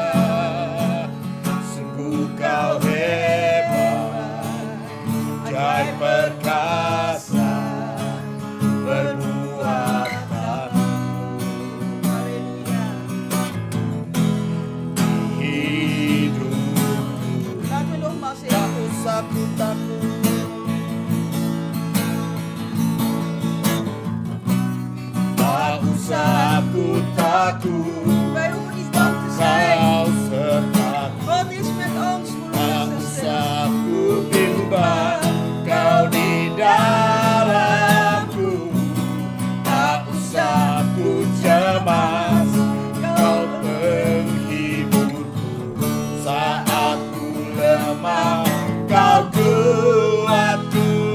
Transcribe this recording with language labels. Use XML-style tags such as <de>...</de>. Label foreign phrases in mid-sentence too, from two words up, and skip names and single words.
<id>Sungguh Kau hebat, ajaib perkasa perbuatanmu. Haleluya. Hidupku</id> <nl>Laten we nogmaals</nl> <id>tak</id> <nl>zingen.</nl> <id>usah ku takut, tak usah ku takut.</id> <nl>Wij hoeven niet bang te zijn.</nl> <id>Kau sertaku.</id> <nl>God is met ons,</nl> <id>Tak</id> <nl>broeders en zusters.</nl> <id>usah ku bimbang, Kau di dalamku. Tak usah ku cemas, Kau penghiburku. Saat ku lemah, Kau kuatku.</id>